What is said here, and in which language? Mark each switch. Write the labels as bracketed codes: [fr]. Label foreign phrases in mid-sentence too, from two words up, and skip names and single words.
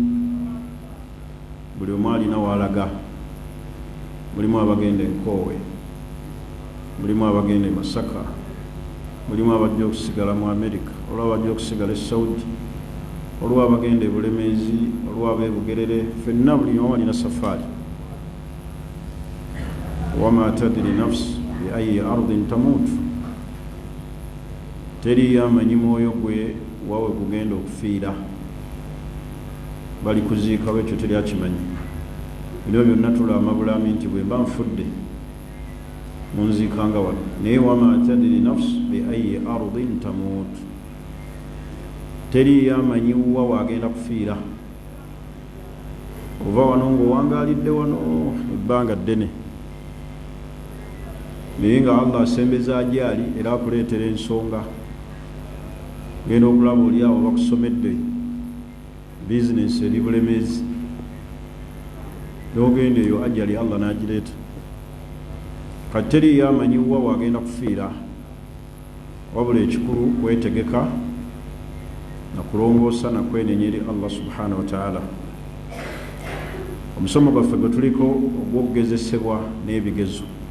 [lg] buli omu alina waalaga mulimu abagenda enkoowe mulimu abagenda e Masaka mulimu abajja okusigala mu America olwo abajja okusigala e Saudi olwo abagenda e Bulemeezi olwo ab'e ffenna buli omu alina safaari [ar] وما تدري نفس بأي أرض تموت [lg] teri yamanyi mwoyo gwe wawe kugenda okufiira bali kuziika wekyo teri akimanyi ebyo byonna tulama bulami nti bwe mba nfudde munziikanga wano naye [ar] وما تدري نفس بأي أرض تموت [lg] teri yamanyi wa wagenda kufiira ova wano ng'owangaalidde wano ebbanga ddene naye nga Allah asembeza agyali era akuleetera ensonga genda okulaba oli awo bakusomedde bizinesi eri Bulemeezi n'ogenda eyo ajali Allah n'agireeta kati teri yamanyiwa wagenda kufiira wabula ekikulu kwetegeka nakulongoosa nakwenenya eri Allah [ar] سبحانه وتعالى [lg] omusomo gwaffe gwe tuliko ogw'okugezesebwa n'ebigezo